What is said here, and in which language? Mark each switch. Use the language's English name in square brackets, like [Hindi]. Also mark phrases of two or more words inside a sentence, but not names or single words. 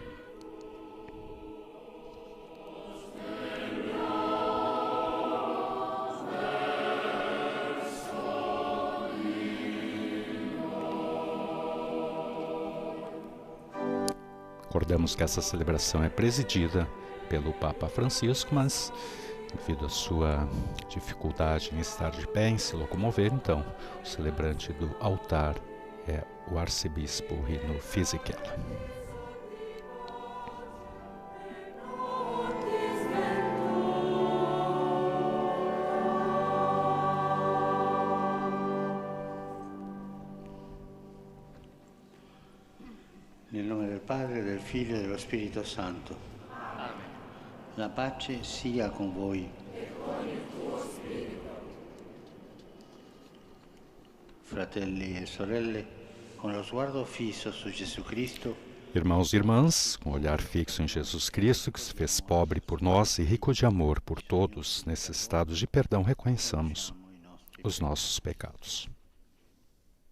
[Portuguese] Recordamos que essa celebração é presidida pelo Papa Francisco, mas devido à sua dificuldade em estar de pé, em se locomover, então o celebrante do altar é o arcebispo Rino Fisichella. [Italian] Nel nome del Padre, del Figlio e dello Spirito Santo. Amen. La pace sia con voi. E con il tuo spirito. Fratelli e sorelle, con lo sguardo fisso su Gesù Cristo, [Portuguese] Irmãos e irmãs, com o olhar fixo em Jesus Cristo, que se fez pobre por nós e rico de amor por todos necessitados de perdão, reconheçamos os nossos pecados.